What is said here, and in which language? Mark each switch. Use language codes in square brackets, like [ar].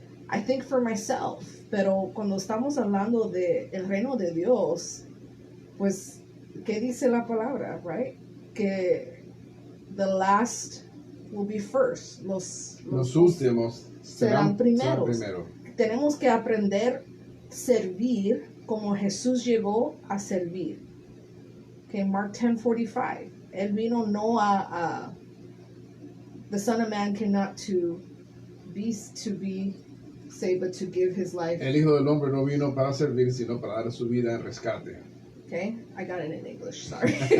[en] I think for myself, [es] pero cuando estamos hablando de el reino de Dios, pues, ¿qué dice la palabra, right? [en] Que the last will be first. Los [es] últimos serán primeros. primero. Tenemos que aprender a servir como Jesús llegó a servir. [en] Okay, Mark 10:45. [es] Él vino no a [en] the Son of Man cannot to be saved, but to give his life. [es] El Hijo del Hombre no vino para servir, sino para dar su vida en rescate. [en] Okay, I got it in English, sorry.